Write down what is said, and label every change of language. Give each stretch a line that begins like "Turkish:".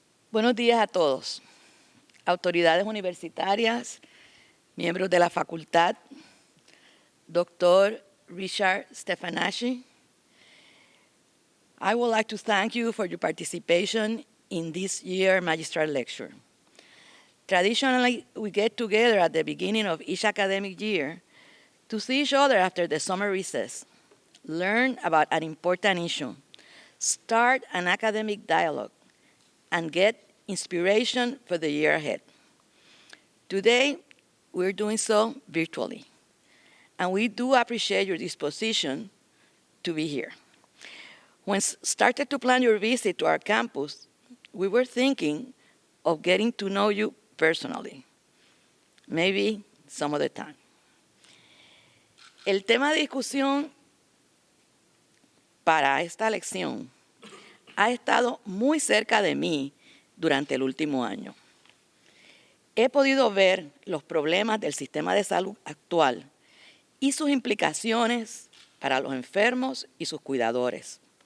Spanish: Buenos días a todos, autoridades universitarias, miembros de la facultad, Dr. Richard Stefanacci.
English: I would like to thank you for your participation in this year's magistral lecture. Traditionally, we get together at the beginning of each academic year to see each other after the summer recess, learn about an important issue, start an academic dialogue, and get inspiration for the year ahead. Today, we're doing so virtually, and we do appreciate your disposition to be here. When started to plan your visit to our campus, we were thinking of getting to know you personally, maybe some other time.
Spanish: El tema de discusión para esta lección ha estado muy cerca de mí durante el último año. He podido ver los problemas del sistema de salud actual y sus implicaciones para los enfermos y sus cuidadores.